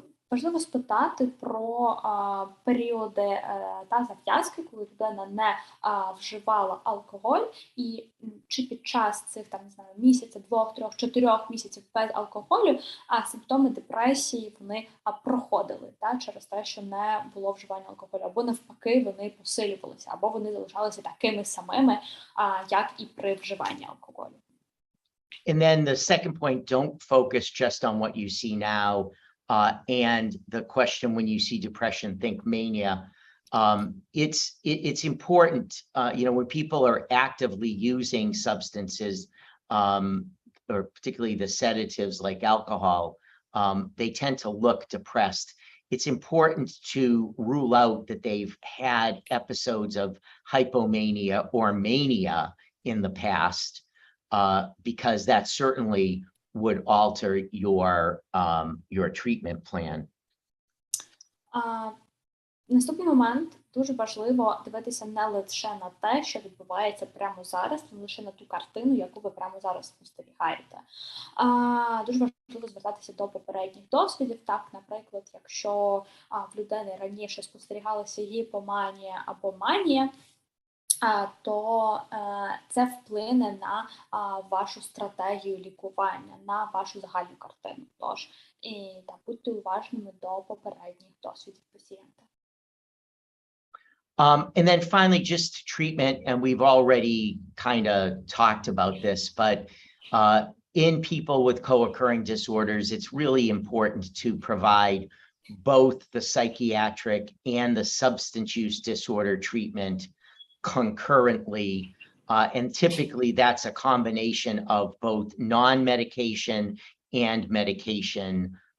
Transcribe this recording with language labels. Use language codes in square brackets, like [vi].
[uk] важливо спитати про періоди та зав'язки, коли людина не вживала алкоголь, і чи під час цих місяця, 2, 3, 4 місяців без алкоголю симптоми депресії вони проходили через те, що не було вживання алкоголю, або навпаки вони посилювалися, або вони залишалися такими самими, як і при вживанні алкоголю. [en] And then the second point, don't focus just on what you see now. And the question, when you see depression, think mania. It's important, when people are actively using substances, or particularly the sedatives like alcohol, they tend to look depressed. It's important to rule out that they've had episodes of hypomania or mania in the past. Because that certainly would alter your treatment plan. [uk] Наступний момент, дуже важливо дивитися не лише на те, що відбувається прямо зараз, не лише на ту картину, яку ви прямо зараз спостерігаєте. Дуже важливо звертатися до попередніх досвідів. Так, наприклад, якщо в людини раніше спостерігалася гіпоманія або манія, то це вплине на вашу стратегію лікування, на вашу загальну картину. Тож, будьте уважними до попередніх досвідів пацієнта. [en] And then finally, just treatment, and we've already kind of talked about this, but in people with co-occurring disorders, it's really important to provide both the psychiatric and the substance use disorder treatment concurrently, and typically that's a combination of both non-medication and medication